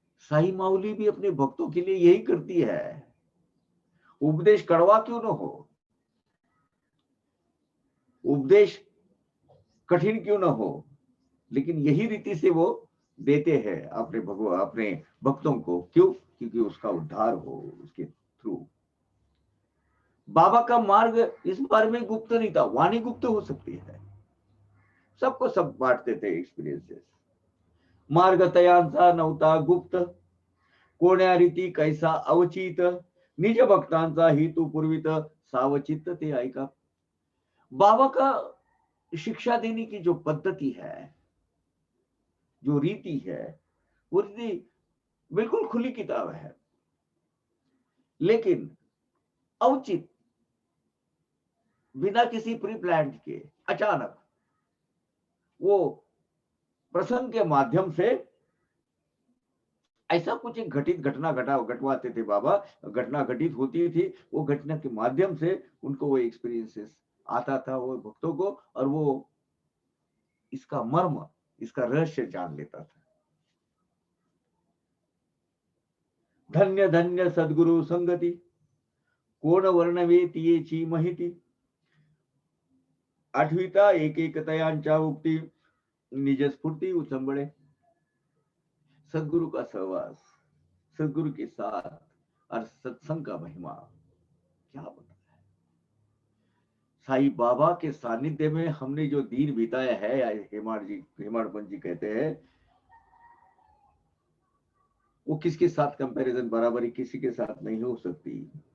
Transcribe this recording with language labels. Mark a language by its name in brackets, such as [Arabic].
[Hindi] साई माउली भी अपने भक्तों के लिए यही करती है। उपदेश कड़वा क्यों न हो, उपदेश कठिन क्यों न हो, लेकिन यही रीति से वो देते हैं अपने भक्तों को। क्यों? क्योंकि उसका उद्धार हो उसके थ्रू। बाबा का मार्ग इस बारे में गुप्त नहीं था, वाणी गुप्त हो सकती है, सबको सब बांटते थे एक्सपीरियंसेस। [Marathi] मार्ग तयांचा नव्हता गुप्त, कोण्या रीती कैसा अवचित, निज भक्तांचा हेतू पूर्वित, सावचित ते ऐका। [Hindi] बाबा का शिक्षा देने की जो पद्धति है, जो रीति है, वो रीति बिल्कुल खुली किताब है, लेकिन औचित, बिना किसी प्री प्लान के, अचानक वो प्रसंग के माध्यम से ऐसा कुछ एक घटवाते थे बाबा, घटना घटित होती थी, वो घटना के माध्यम से उनको वो एक्सपीरियंसेस आता था वो भक्तों को, और वो इसका मर्म, इसका रहस्य जान लेता था। [Marathi] धन्य धन्य सद्गुरु संगती, कोण वर्णवे तियेची माहिती, आठविता एक तयांच्या उक्ती, निज स्फूर्ती उचंबळे। [Hindi] सद्गुरु का सहवास, सदगुरु के साथ और सत्संग का महिमा क्या बता। साईं बाबा के सानिध्य में हमने जो दिन बिताया है, हेमाड़पंत जी कहते हैं, वो किसके साथ कंपैरिजन, बराबरी किसी के साथ नहीं हो सकती।